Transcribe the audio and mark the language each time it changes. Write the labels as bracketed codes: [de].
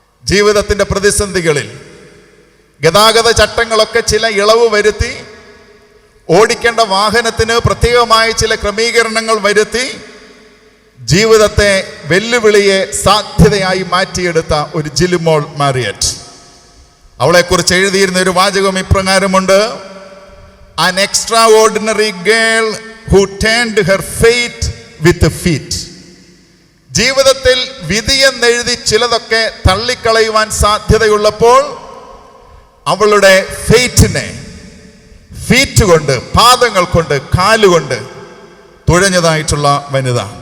[ml] ജീവിതത്തിൻ്റെ പ്രതിസന്ധികളിൽ ഗതാഗത ചട്ടങ്ങളൊക്കെ ചില ഇളവ് വരുത്തി, ഓടിക്കേണ്ട വാഹനത്തിന് പ്രത്യേകമായ ചില ക്രമീകരണങ്ങൾ വരുത്തി, ജീവിതത്തെ വെല്ലുവിളിയെ സാധ്യതയായി മാറ്റിയെടുത്ത ഒരു ജിലുമോൾ മാരിയറ്റ്. അവളെക്കുറിച്ച് എഴുതിയിരുന്ന ഒരു വാചകം ഇപ്രകാരമുണ്ട്: [en] An extraordinary girl who turned her fate with feet. [ml] ജീവിതത്തിൽ വിധിയെന്നെഴുതി ചിലതൊക്കെ തള്ളിക്കളയുവാൻ സാധ്യതയുള്ളപ്പോൾ അവളുടെ ഫെയ്റ്റിനെ ഫീറ്റ് കൊണ്ട്, പാദങ്ങൾ കൊണ്ട്, കാലുകൊണ്ട് തുഴഞ്ഞതായിട്ടുള്ള വനിത.